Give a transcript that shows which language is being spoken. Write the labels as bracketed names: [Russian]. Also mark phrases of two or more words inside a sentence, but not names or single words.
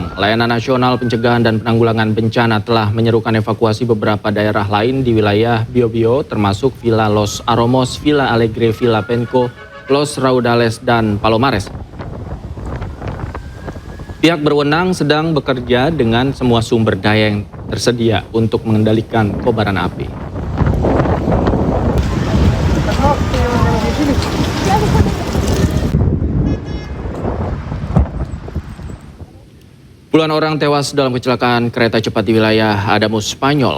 [Indonesian] Layanan Nasional Pencegahan dan Penanggulangan Bencana telah menyerukan evakuasi beberapa daerah lain di wilayah Biobío, termasuk Villa Los Aromos, Villa Alegre, Villa Penco, Los Raudales, dan Palomares. Pihak berwenang sedang bekerja dengan semua sumber daya yang tersedia untuk mengendalikan kobaran api. Puluhan orang tewas dalam kecelakaan kereta cepat di wilayah Adamus, Spanyol.